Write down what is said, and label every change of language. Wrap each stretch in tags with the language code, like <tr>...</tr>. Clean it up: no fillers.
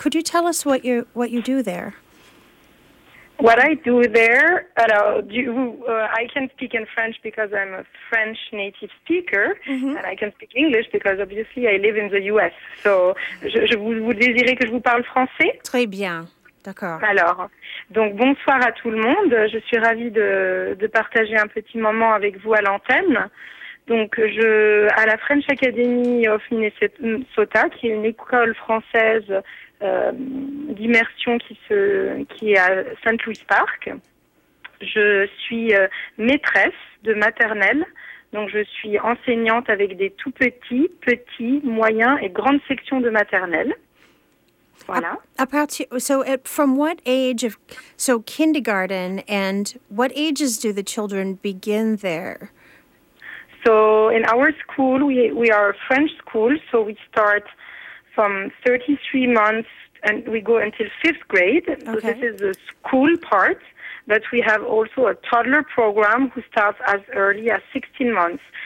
<en>Could you tell us what you do there? What I do there, I can speak in French because I'm a French native speaker, mm-hmm. and I can speak English because obviously I live in the U.S.</en> <fr>So, vous désirez que je vous parle français? Très bien, d'accord. Alors, donc bonsoir à tout le monde. Je suis ravie de partager un petit moment avec vous à l'antenne. Donc, à la French Academy of Minnesota, qui est une école française d'immersion qui est à Saint Louis Park. Je suis maîtresse de maternelle, donc je suis enseignante avec des tout petits, moyens et grandes sections de maternelle. Voilà.</fr> <en>From what age of kindergarten and what ages do the children begin there? So in our school we are a French school, so we start from 33 months. And we go until fifth grade, okay. So this is the school part, but we have also a toddler program who starts as early as 16 months.</en>